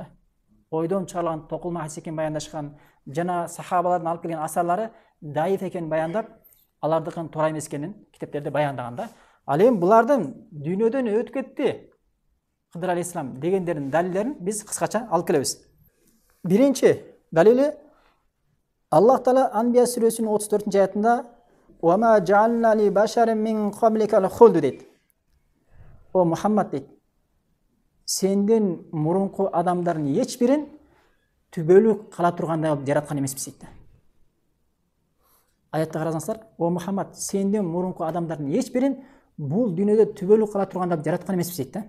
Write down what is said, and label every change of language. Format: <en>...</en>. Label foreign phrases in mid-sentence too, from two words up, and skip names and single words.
<ky>Ойдон чыгарылган токулма хадис экенин баяндашкан, жана сахабалардын алып келген асарлары даиф экенин баяндап, алардыкын туура эмес экенин китептерде баяндаган да. Ал эми булардын дүйнөдөн өтүп кетти Кыдыр алейхиссалам дегендердин далилдерин биз кыскача алып келебиз. Биринчи далили Аллах Таала Анбия сүрөсүнүн 34-аятында</ky> <ar>"وما جعلنا لبشر من قبلك الخلد"</ar> <ky>дейт. О Мухаммад дейт, сенден мурунку адамдардын эч бирин түбөлүк кала тургандай кылып жараткан эмеспиз дейт. Аятта карасаңыздар, о Мухаммад, сенден мурунку адамдардын эч бирин бул дүйнөдө түбөлүк кала тургандай кылып жараткан эмеспиз дейт да.</ky>